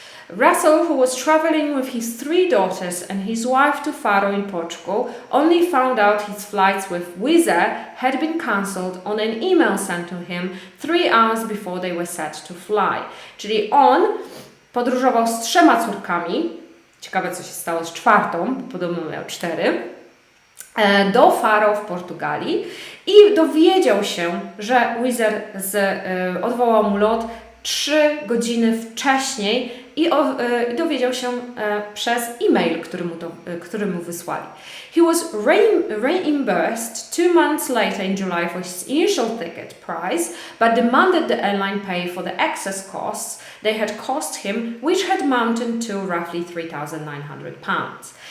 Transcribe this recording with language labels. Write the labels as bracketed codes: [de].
[en] Russell, who was traveling with his 3 daughters and his wife to Faro in Portugal, only found out his flights with Wizz Air had been cancelled on an email sent to him 3 hours before they were set to fly. [pl] Czyli on podróżował z 3 córkami, ciekawe co się stało z 4, bo podobno miał 4, do Faro w Portugalii i dowiedział się, że Wizz Air odwołał mu lot 3 godziny wcześniej i dowiedział się przez e-mail, który mu wysłali. [en] He was reimbursed 2 months later in July for his initial ticket price, but demanded the airline pay for the excess costs they had cost him, which had mounted to roughly £3,900.